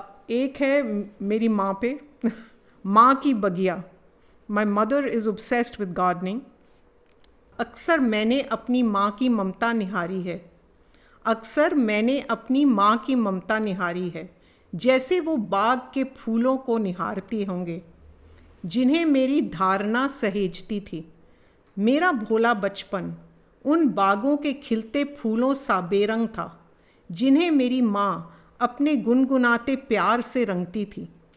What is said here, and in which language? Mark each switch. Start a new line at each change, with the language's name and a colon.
Hindi: एक है मेरी माँ पे, माँ की बगिया.
English: My mother is obsessed with gardening.
Hindi: अक्सर मैंने अपनी माँ की ममता निहारी है. अक्सर मैंने अपनी माँ की ममता निहारी है, जैसे वो बाग के फूलों को निहारती होंगे, जिन्हें मेरी धारणा सहेजती थी. मेरा भोला बचपन उन बागों के खिलते फूलों सा बेरंग था, जिन्हें मेरी माँ अपने गुनगुनाते प्यार से रंगती थी.